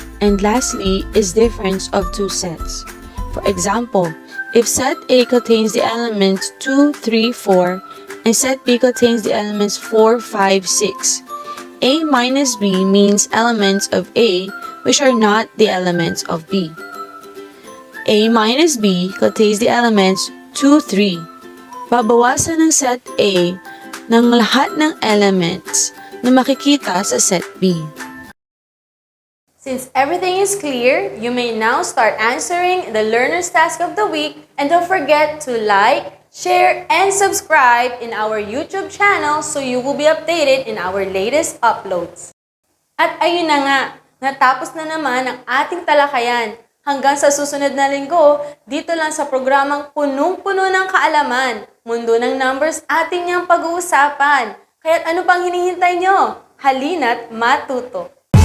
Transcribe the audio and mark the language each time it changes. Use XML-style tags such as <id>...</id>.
<en>And lastly is difference of two sets. For example, if set A contains the elements 2, 3, 4, and set B contains the elements 4, 5, 6, A minus B means elements of A which are not the elements of B. A minus B contains the elements 2, 3.</en> <tl>Babawasan ng set A ng lahat ng elements na makikita sa set B.</tl> <en>Since everything is clear, you may now start answering the learner's task of the week, and don't forget to like, share, and subscribe in our YouTube channel so you will be updated in our latest uploads.</en> <tl>At ayun na nga, natapos na naman ang ating talakayan. Hanggang sa susunod na linggo, dito lang sa programang punong-puno ng kaalaman, mundo ng numbers ating niyang pag-uusapan. Kaya't ano pang hinihintay nyo? Halina't matuto!</tl>